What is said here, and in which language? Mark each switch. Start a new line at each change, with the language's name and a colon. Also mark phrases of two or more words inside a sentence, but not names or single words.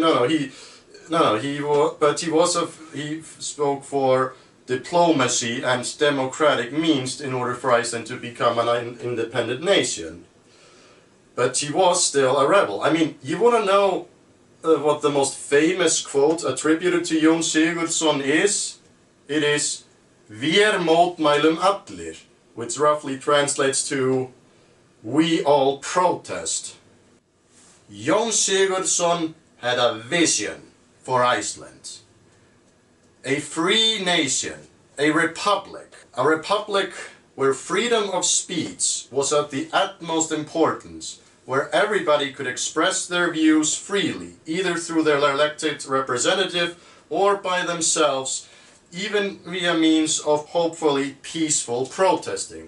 English: He spoke for diplomacy and democratic means in order for Iceland to become an independent nation. But he was still a rebel. I mean, you want to know what the most famous quote attributed to Jón Sigurðsson is? It is
Icelandic: "Vér mótmælum allir,"
English: which roughly translates to "we all protest." Jón Sigurðsson had a vision for Iceland. A free nation, a republic where freedom of speech was of the utmost importance, where everybody could express their views freely, either through their elected representative or by themselves, even via means of hopefully peaceful protesting.